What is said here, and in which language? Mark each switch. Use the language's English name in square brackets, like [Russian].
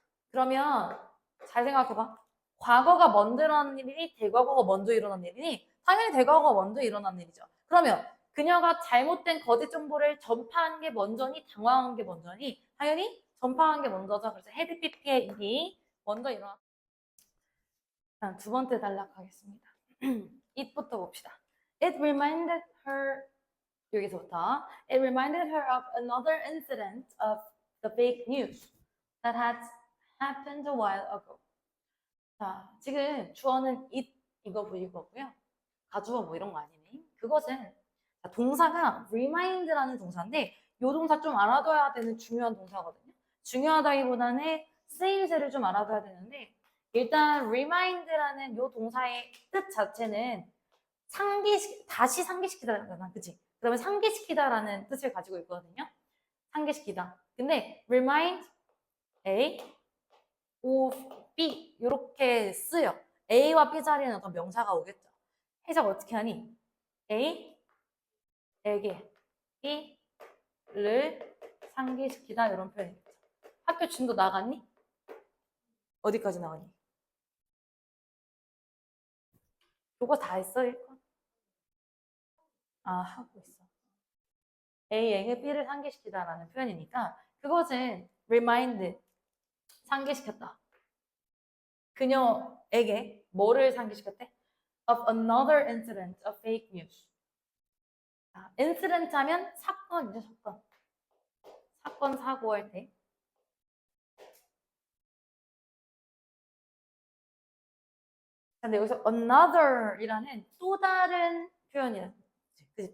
[Korean] 그러면 잘 생각해봐. 과거가 먼저 일어난 일이니 대과거가 먼저 일어난 일이니 당연히 대과거가 먼저 일어난 일이죠. 그러면 그녀가 잘못된 거짓 정보를 전파한 게 먼저니 당황한 게 먼저니 당연히 전파한 게 먼저죠. 그래서 헤드 PP의 일이 먼저 일어난. 두 번째 단락하겠습니다. it부터 봅시다. [English] It reminded her [Korean] 여기서부터 [English] It reminded her of another incident of the fake news that had happened a while ago. [Korean] 자, 지금 주어는 it 이거 보이고요. 가주어 뭐 이런 거 아니네. 그것은 동사가 remind라는 동사인데 이 동사 좀 알아둬야 되는 중요한 동사거든요. 중요하다기보다는 쓰임새를 좀 알아둬야 되는데 일단 remind라는 이 동사의 뜻 자체는 다시 상기시키다잖아, 그치? 그러면 상기시키다라는 뜻을 가지고 있거든요. 상기시키다. 근데 [English] remind A, of B [Korean] 이렇게 쓰여. A와 B 자리에는 어떤 명사가 오겠죠. 해석 어떻게 하니? A에게 B를 상기시키다 이런 표현이겠죠. 학교 진도 나갔니? 어디까지 나갔니? 요거 다 했어, 일건? 아, 하고 있어. A에게 B를 상기시키다라는 표현이니까 그것은 remind, 상기시켰다. 그녀에게 뭐를 상기시켰대? [English] Of another incident of fake news. [Korean] incident 하면 사건이죠, 사건. 사건, 사고 할 때. 근데 여기서 another이라는 또 다른 표현이야. 그치?